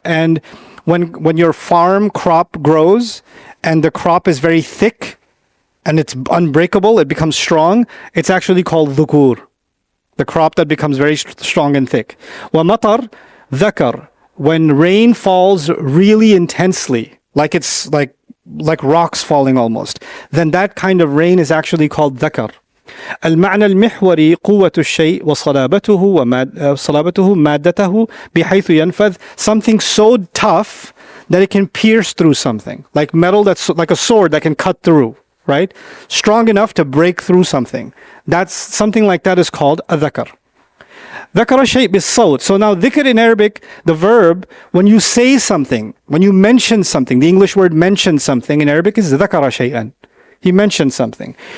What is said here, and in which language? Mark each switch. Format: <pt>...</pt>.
<en>And when your farm crop grows and the crop is very thick and it's unbreakable, it becomes strong, it's actually called dhukur. The crop that becomes very strong and thick.</en> <ar>وَمَطَرْ ذَكَرْ.</ar> <en>When rain falls really intensely, like it's like rocks falling almost, then that kind of rain is actually called dhakar.</en> <ar>المعنى المحوري قوة الشيء وصلابته مادته بحيث ينفذ.</ar> <en>Something so tough that it can pierce through something, like metal that's like a sword that can cut through, right? Strong enough to break through something. That's something like that is called a dhakar.</en> <ar>ذكر الشيء بالصوت.</ar> <en>So now dhikr in Arabic, the verb, when you say something, when you mention something, the English word mention something in Arabic is</en> <ar>ذكر شيئا.</ar> <en>He mentioned something.</en>